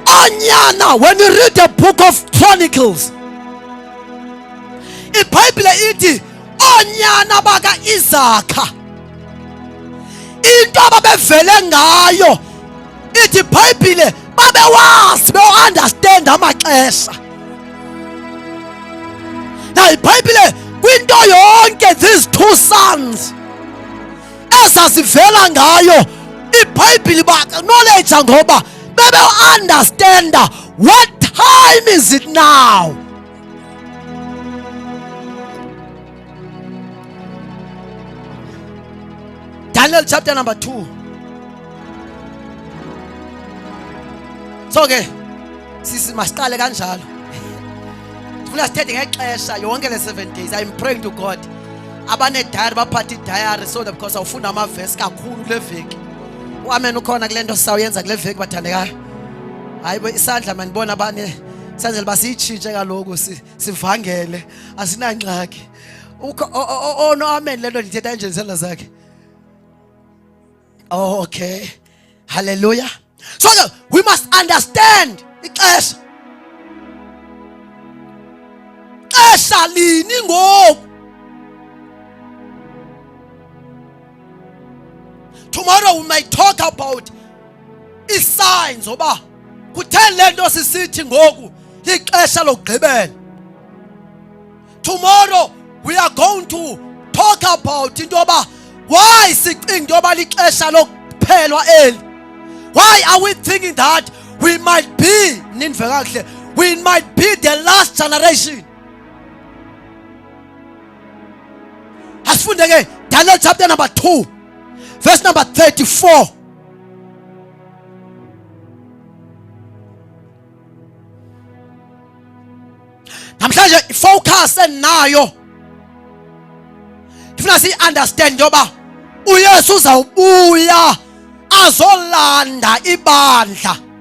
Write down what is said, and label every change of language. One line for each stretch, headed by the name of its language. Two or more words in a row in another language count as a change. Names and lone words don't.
English: Onyana, when you read the book of Chronicles,
Xhosa: iBhayibhile ithi onyana baka Isaka into ababevele ngayo, ithi iBhayibhile babewazi, be-understand amaxesha. Now iBhayibhile kwinto yonke
English: these two sons
Xhosa: ezazivela ngayo, iBhayibhile ba-acknowledge ngoba bebe-understand
English: what time is it now. Daniel chapter number 2.
Xhosa: So ke masiqale kanjalo. Ufuna sithethe ngexesha yonke le 7 days.
English: I'm praying to God.
Xhosa: Abane diary baphatha diary
English: so that because
Xhosa: awufunda amavesi kakhulu kule veki. Amen ukhona kule nto sawuyenza kule veki bathandekayo. Hayibo isandla manibona abane senzele basiyitshintshe kaloku sivangele asinangxaki. No amen lento ndithetha nje isandla zakhe.
English: Oh, okay. Hallelujah. So we must understand ixesha.
Xhosa: Xesha lini ngoku?
English: Tomorrow we might talk about signs
Xhosa: oba kutheni lento sisithi ngoku ixesha lokugqibela.
English: Tomorrow we are going to talk about
Xhosa: into oba why sicinga into yoba lixesha lokuphelwa eli.
English: Why are we thinking that we might be we might be the last generation?
Xhosa: Asifunde ke Daniel chapter number 2 verse number 34. Namhlanje focus nayo. Ifuna si understand yoba uYesu uzawubuya azolanda ibandla.